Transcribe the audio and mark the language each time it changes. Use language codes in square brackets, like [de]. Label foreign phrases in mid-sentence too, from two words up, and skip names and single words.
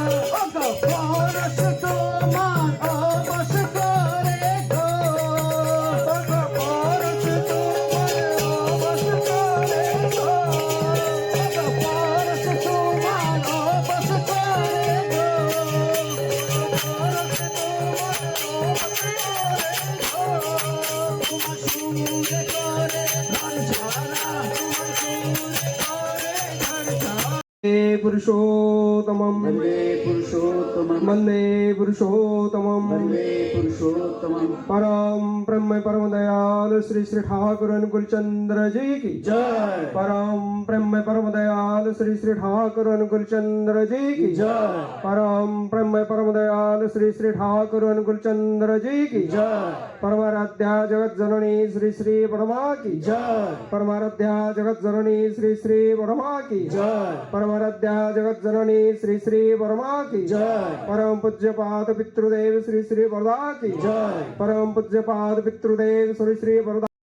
[bn] পরশ তোমার অবশ করে গো, পরশ তোমার অবশ করে গো, পরশ তোমার অবশ করে গো, পরশ তোমার অবশ করে গো, তোমার সুরে করে ঘর ছাড়া, তোমার সুরে করে ঘর ছাড়া। [sa] পুরুষোত্তমম বন্দে পুরুষোত্তমম [hi] परम ब्रह्म परम दयाल श्री श्री ठाकुर अनुकूल चंद्र जी की जय। परम ब्रह्म परम दयाल श्री श्री ठाकुर अनुकूल चंद्र जी की जय। परम ब्रह्म परम दयाल श्री श्री ठाकुर अनुकूल चंद्र जी की जय। परमाराध्या जगत जननी श्री श्री परमा की जय। परमाराध्या जगत जननी श्री श्री परमा की जय। परमाराध्या जगत जननी श्री श्री परमा की जय। परम पूज्य पाद पितृदेव श्री श्री वरदा की जय। परम पूज्य पाद पितृदेव श्री श्री वरदा।